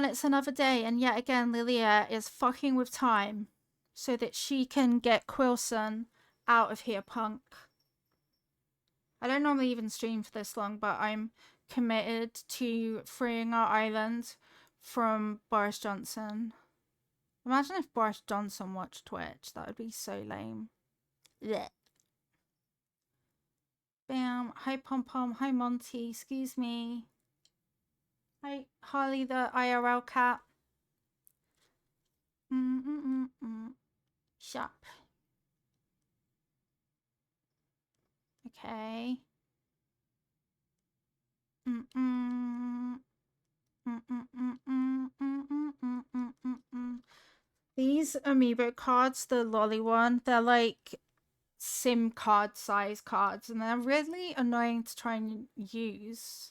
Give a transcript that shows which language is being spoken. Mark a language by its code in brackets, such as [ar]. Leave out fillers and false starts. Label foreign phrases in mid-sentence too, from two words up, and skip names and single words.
[en] It's another day, and yet again, Lilia is fucking with time so that she can get Quilson out of here, punk. I don't normally even stream for this long, but I'm committed to freeing our island from Boris Johnson. Imagine if Boris Johnson watched Twitch. That would be so lame. Blech. Bam. Hi, Pom Pom. Hi, Monty. Excuse me. Hi, Harley the IRL cat. Shop. Okay. These amiibo cards, the lolly one, they're like SIM card size cards and they're really annoying to try and use.